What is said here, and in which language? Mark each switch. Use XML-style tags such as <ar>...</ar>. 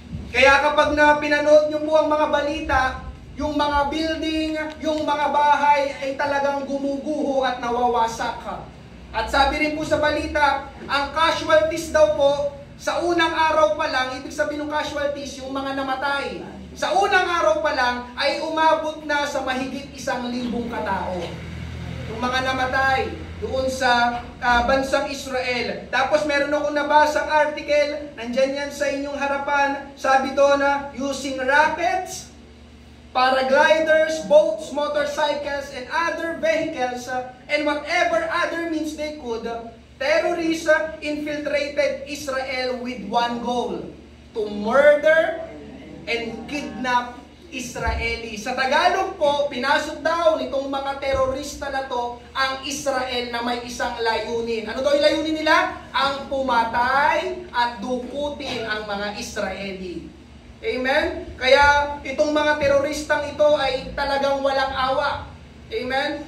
<tl>Kaya kapag pinanood nyo po ang mga balita, yung mga building, yung mga bahay ay talagang gumuguho at nawawasak. At sabi rin po sa balita, ang casualties daw po, sa unang araw pa lang, ibig sabihin ng casualties, yung mga namatay. Sa unang araw pa lang, ay umabot na sa mahigit 1,000 katao. Yung mga namatay doon sa bansang Israel. Tapos meron akong nabasang article, nandyan yan sa inyong harapan, sabi doon na,</tl> <en>using rockets, paragliders, boats, motorcycles, and other vehicles, and whatever other means they could, terrorists infiltrated Israel with one goal, to murder and kidnap Israeli.</en> <tl>Sa Tagalog po, pinasok daw nitong mga terorista na to ang Israel na may isang layunin. Ano daw yung layunin nila? Ang pumatay at dukutin ang mga Israeli. Amen? Kaya itong mga teroristang ito ay talagang walang awa. Amen?</tl>